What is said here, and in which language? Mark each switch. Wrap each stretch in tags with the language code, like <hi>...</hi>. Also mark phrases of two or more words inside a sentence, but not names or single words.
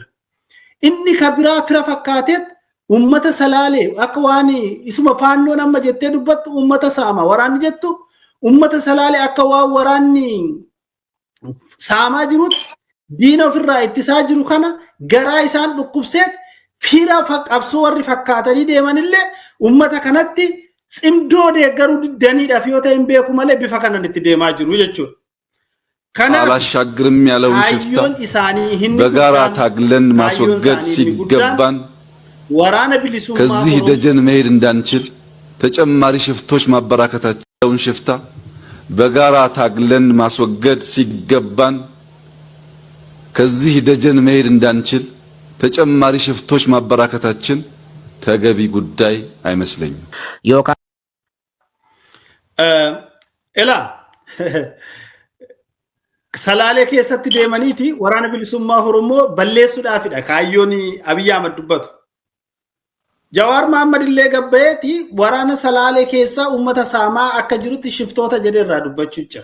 <om>Inni ka biraa fira fakkaateet uummata salaalee akka waan isuma faannoon amma jettee dubbattu uummata saama waraanni jettu uummata salaalee akka waan waraanni saamaa jirutti diina ofirraa ittisaa jiru kana garaa isaan dhukkubseet fira qabsoo warri fakkaatanii deemanillee uummata kanatti cimdoo deeggaruu diddaniidhaaf yoo ta'e hin beeku malee bifa kanaan itti deemaa jiru jechuudha.</om> <am>አላሻግርም ያለውን ሽፍታ በጋራ ታግለን ማስወገድ ሲገባን ከዚህ ደጀን መሄድ እንዳንችል ተጨማሪ ሽፍቶች ማበራከታቸውን ሽፍታ በጋራ ታግለን ማስወገድ ሲገባን ከዚህ ደጀን መሄድ እንዳንችል ተጨማሪ ሽፍቶች ማበራከታችን ተገቢ ጉዳይ አይመስለኝም።</am> <om>ኤላ Salaalee keessatti deemaniiti waraana bilisummaa Oromoo balleessuudhaafidha kaayyoon Abiy Ahmad dubbatu. Jawaar Mohaammed illee gabbeeti waraana Salaalee keessaa uummata saamaa akka jirutti shiftoota jedhee irraa dubbachuu jira.</om>